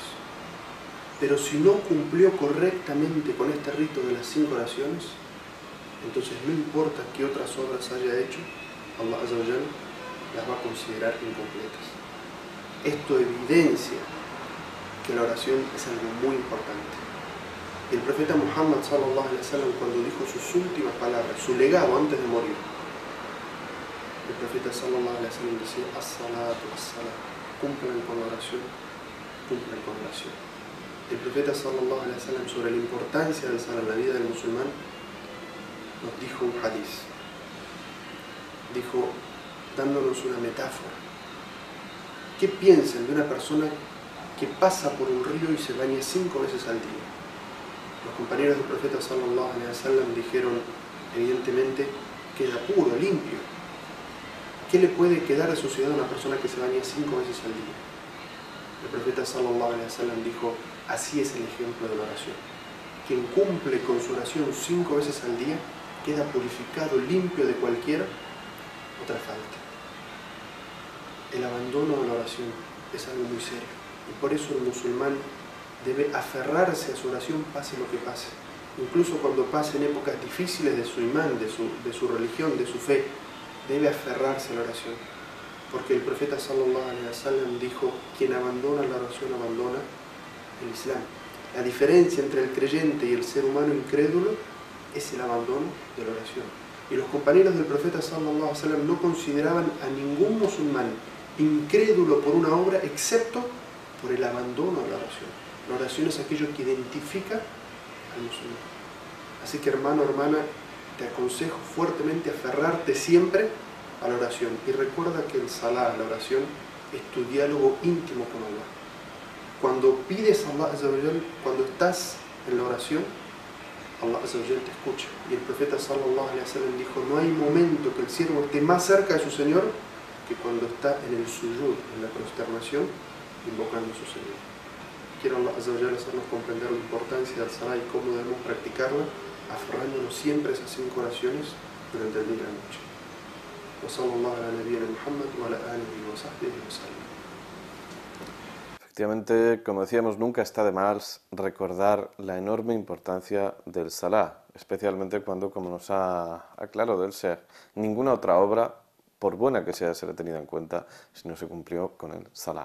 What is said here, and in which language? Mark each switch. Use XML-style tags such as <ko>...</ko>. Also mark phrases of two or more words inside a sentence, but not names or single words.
<es>Pero si no cumplió correctamente con este rito de las 5 oraciones, entonces no importa qué otras obras haya hecho,</es> <ar>الله عز وجل</ar> <es>las va a considerar incompletas. Esto evidencia que la oración es algo muy importante. El profeta Muhammad</es> <ar>صلى الله عليه وسلم,</ar> <es>cuando dijo sus últimas palabras, su legado antes de morir, el profeta</es> <ar>صلى الله عليه وسلم</ar> <es>decía:</es> <ar>الصلاة، الصلاة,</ar> <es>cumplan con la oración, cumplan con la oración. El profeta</es> <ar>صلى الله عليه وسلم,</ar> <es>sobre la importancia del salat en la vida del musulmán, nos dijo un hadiz. Dijo, dándonos una metáfora: ¿qué piensan de una persona que pasa por un río y se baña 5 veces al día? Los compañeros del profeta</es> <ar>صلى الله عليه وسلم</ar> <es>dijeron: evidentemente queda puro, limpio. ¿Qué le puede quedar a suciedad a una persona que se baña 5 veces al día? El profeta</es> <ar>صلى الله عليه وسلم</ar> <es>dijo: así es el ejemplo de la oración. Quien cumple con su oración 5 veces al día queda purificado, limpio de cualquier otra falta. El abandono de la oración es algo muy serio, y por eso el musulmán debe aferrarse a su oración pase lo que pase, incluso cuando pasen épocas difíciles de su imán, de su religión, de su fe. Debe aferrarse a la oración, porque el profeta</es> <ar>صلى الله عليه وسلم</ar> <es>dijo: quien abandona la oración abandona el Islam. La diferencia entre el creyente y el ser humano incrédulo es el abandono de la oración. Y los compañeros del profeta</es> <ar>صلى الله عليه وسلم</ar> <es>no consideraban a ningún musulmán incrédulo por una obra excepto por el abandono de la oración. La oración es aquello que identifica al musulmán. Así que, hermano, hermana, te aconsejo fuertemente aferrarte siempre a la oración. Y recuerda que el salah, la oración, es tu diálogo íntimo con Allah. Cuando pides a</es> <ar>الله عز وجل,</ar> <es>cuando estás en la oración,</es> <ar>الله عز وجل</ar> <es>te escucha. Y el profeta</es> <ar>صلى الله عليه وسلم</ar> <es>dijo: no hay momento que el siervo esté más cerca de su Señor que cuando está en el sujud, en la prosternación, invocando a su Señor. Quiero</es> <ar>الله عز وجل</ar> <es>hacernos comprender la importancia del salah y cómo debemos practicarla, aferrándonos siempre a esas 5 oraciones durante el día y la noche.</es> <ar>وصلى الله على نبينا محمد وعلى آله وصحبه وسلم.</ar> <es>Efectivamente, como decíamos, nunca está de más recordar la enorme importancia del salah, especialmente cuando, como nos ha aclarado el Sheikh, ninguna otra obra, por buena que sea, será tenida en cuenta si no se cumplió con el salah.</es>